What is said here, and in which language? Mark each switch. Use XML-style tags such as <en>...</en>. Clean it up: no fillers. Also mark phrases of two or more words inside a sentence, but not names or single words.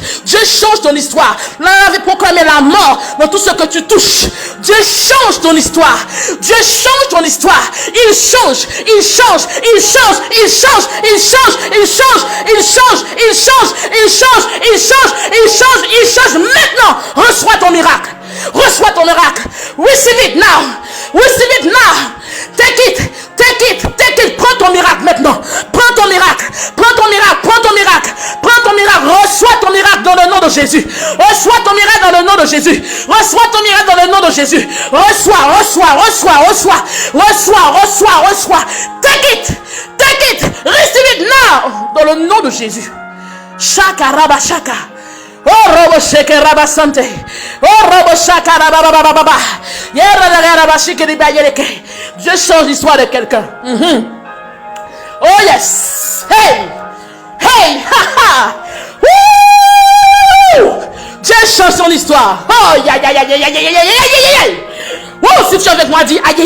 <fr>Dieu change ton histoire. Là, on avait proclamé la mort dans tout ce que tu touches. Dieu change ton histoire. Dieu change ton histoire. Il change. Maintenant, reçois ton miracle.</fr> <en>Receive it now. Take it.</en> <fr>Prends ton miracle maintenant. Prends ton miracle. Reçois ton miracle dans le nom de Jésus. Reçois ton miracle dans le nom de Jésus. Reçois.</fr> <en>Take it. Receive it now.</en> <fr>Dans le nom de Jésus. Shaka raba shaka. Oh robo sheke raba sante. Oh robo shaka raba baba. Yera raba shike di bayeleke. Dieu change l'histoire de quelqu'un. Oh yes. Hey. Ha. Woo! Dieu change son histoire. Oh ya. Oh, si tu es avec moi, dis aïe.</fr>